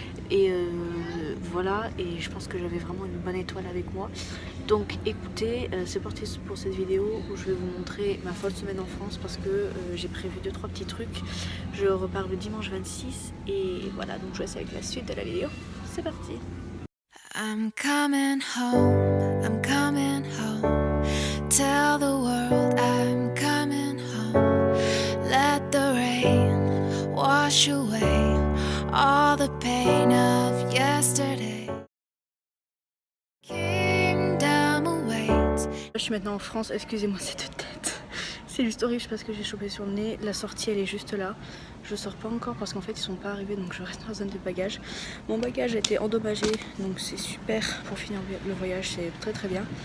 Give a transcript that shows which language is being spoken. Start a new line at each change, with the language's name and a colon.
French: Et voilà, et je pense que j'avais vraiment une bonne étoile avec moi. Donc écoutez, c'est parti pour cette vidéo où je vais vous montrer ma folle semaine en France parce que j'ai prévu 2-3 petits trucs. Je repars le dimanche 26 et voilà, donc je vous laisse avec la suite de la vidéo. C'est parti.
English: I'm coming home, I'm coming home. Tell the world I'm coming home. Let the rain wash away all the pain of yesterday. Kingdom awaits.
French: Je suis maintenant en France, excusez-moi cette tête. C'est juste horrible parce que j'ai chopé sur le nez. La sortie elle est juste là. Je sors pas encore parce qu'en fait ils sont pas arrivés, donc je reste dans la zone de bagages. Mon bagage a été endommagé, donc c'est super pour finir le voyage, c'est très bien.